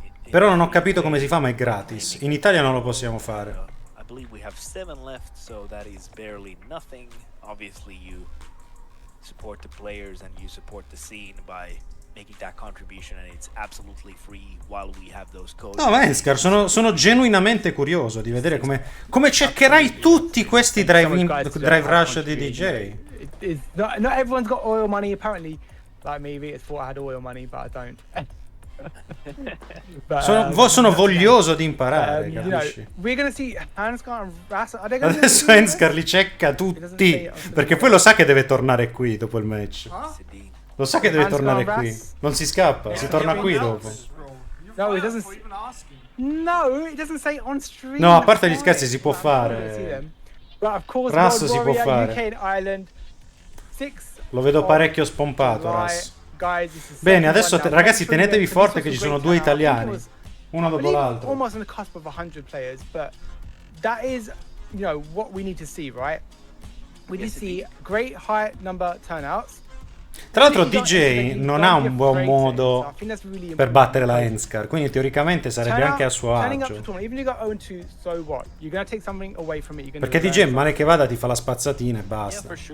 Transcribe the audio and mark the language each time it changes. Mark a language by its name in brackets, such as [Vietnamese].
[Italian] Però non ho capito come si fa, ma è gratis. In Italia non lo possiamo fare. [English] I believe we have 7 left, so that is barely nothing. Obviously you support the players and you support the scene by making that contribution, and it's absolutely free while we have those codes. [Italian] No, Hanskar, sono genuinamente curioso di vedere come checkerai tutti questi drive rush di DJ. [English] Not everyone's got oil money apparently. Like me, Vitas thought I had oil money, but I don't. [Italian] Sono voglioso di imparare, capisci? [English] We're gonna see Hanskar and Ras. [Italian] Adesso Hanskar li checca tutti, perché poi lo sa che deve tornare qui dopo il match. Lo sa che deve tornare qui. Non si scappa, si torna qui dopo. [English] No, it doesn't. No, it doesn't say on stream. [Italian] No, a parte gli scherzi si può fare. Ras si può fare. Lo vedo parecchio spompato, Ras. Bene, adesso ragazzi tenetevi forte che ci sono 2 italiani, uno dopo l'altro. [English] Almost on the cusp of 100 players, but that is, you know, what we need to see, right? We need to see great high number turnouts. [Italian] Tra l'altro DJ non ha un buon modo per battere la Hanskar, quindi teoricamente sarebbe anche a suo agio. Perché DJ male che vada ti fa la spazzatina e basta.